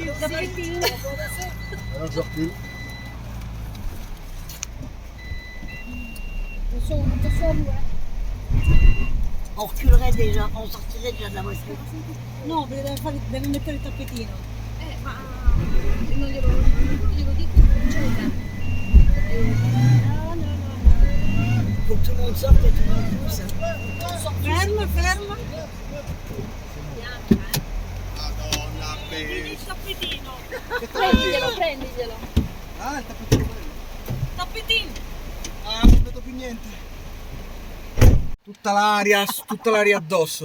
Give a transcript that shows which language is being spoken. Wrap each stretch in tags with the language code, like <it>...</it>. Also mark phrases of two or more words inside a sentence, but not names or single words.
<fr>Alors sorti. On reculerait déjà, on sortirait déjà de la voiture.</fr> <it>No, perché deve mettere il tappetino. Ma non glielo dico, non c'è il tempo.</it> <fr>Faut que tout le monde sorte et tout le monde pousse.</fr> <it>Ferma, ferma. Madonna, Il tappetino. Prendiglielo. Ah, il tappetino. Tappetino. Ah, non vedo più niente. Tutta l'aria addosso.</it>